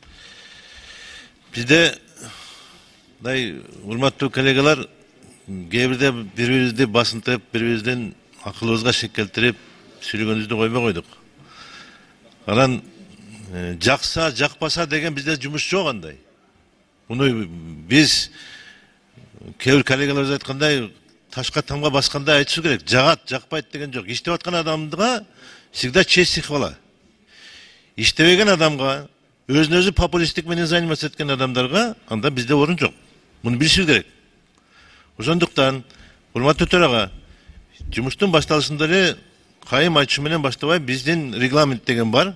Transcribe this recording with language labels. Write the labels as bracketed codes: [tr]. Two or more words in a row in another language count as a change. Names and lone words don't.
[ky] Бизде урматтуу коллегалар, кээ бирде бири-бирибизди басынтып, бири-бирибиздин акылыбызга шек келтирип, сүйлөгөнүбүздү койбой койдук. Анан жакса, жакпаса деген бизде жумуш жок андай. Муну биз кээ бир коллегаларыбыз айткандай, ташка тамга баскандай айтышыбыз керек. Жагат, жакпайт деген жок. Иштеп аткан адамга [ru] всегда честь и хвала. [ky] Иштебеген адамга, өзүн өзү популисттик менен заниматься эткен адамдарга анда бизде орун жок. Муну билишибиз керек. Ошондуктан, урматтуу төрага, жумуштун башталышында эле кайым айтышы менен баштабай, биздин регламент деген бар.